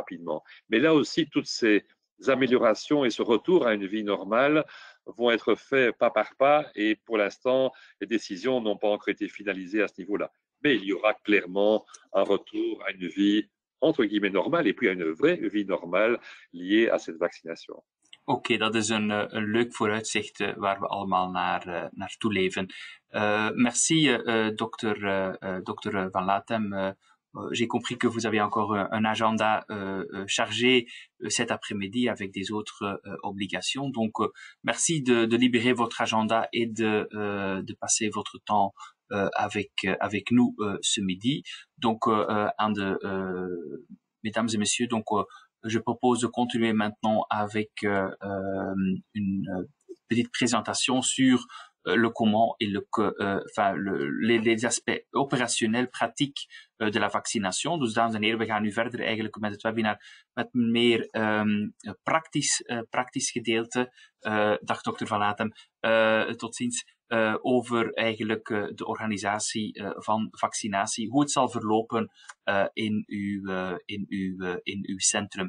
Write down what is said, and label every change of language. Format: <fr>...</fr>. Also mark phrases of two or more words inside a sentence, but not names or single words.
<fr>Mais là aussi, toutes ces améliorations et ce retour à une vie normale vont être faits pas par pas et pour l'instant, les décisions n'ont pas encore été finalisées à ce niveau-là. Mais il y aura clairement un retour à une vie entre guillemets normale et puis à une vraie vie normale liée à cette vaccination.</fr> <nl>Oké, dat is een leuk vooruitzicht waar we allemaal naartoe leven. Merci, dokter Van Latem.</nl> <fr>J'ai compris que vous avez encore un agenda chargé cet après-midi avec des autres obligations. Donc, merci de libérer votre agenda et de passer votre temps avec nous ce midi. Donc, mesdames et messieurs, donc je propose de continuer maintenant avec une petite présentation sur le comment et les aspects opérationnels, pratiques de la vaccinatie.</fr> <nl>Dus dames en heren, we gaan nu verder eigenlijk met het webinar met een meer praktisch gedeelte. Dag dokter Van Latem, tot ziens. Over eigenlijk de organisatie van vaccinatie, hoe het zal verlopen in uw centrum.</nl>